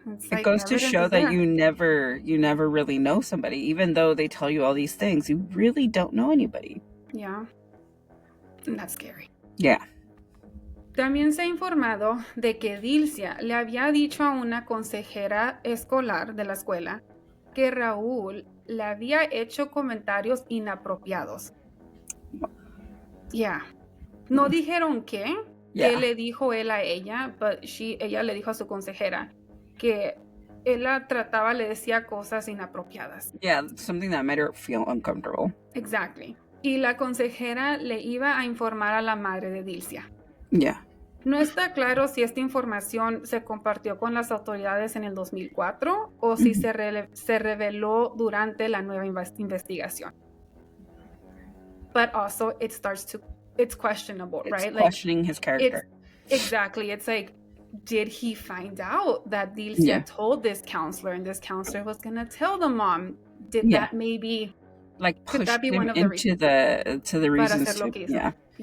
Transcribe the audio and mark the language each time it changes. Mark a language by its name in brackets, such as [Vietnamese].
[English] it goes to show that you never really know somebody. Even though they tell you all these things, you really don't know anybody. Yeah. And that's scary. Yeah. [Spanish] También se ha informado de que Dilcia le había dicho a una consejera escolar de la escuela que Raúl le había hecho comentarios inapropiados. [English] Yeah. [Spanish] No dijeron qué le dijo él a ella, but ella le dijo a su consejera que él la trataba, le decía cosas inapropiadas. [English] Yeah, something that made her feel uncomfortable. Exactly. [Spanish] Y la consejera le iba a informar a la madre de Dilcia. [English] Yeah. [Spanish] No está claro si esta información se compartió con las autoridades en el 2004 o si se reveló durante la nueva investigación. [English] But also it's questionable, right? It's questioning his character. Exactly. It's like, did he find out that Dilcia told this counselor and this counselor was going to tell the mom? Did that maybe... Like push him into the reasons to,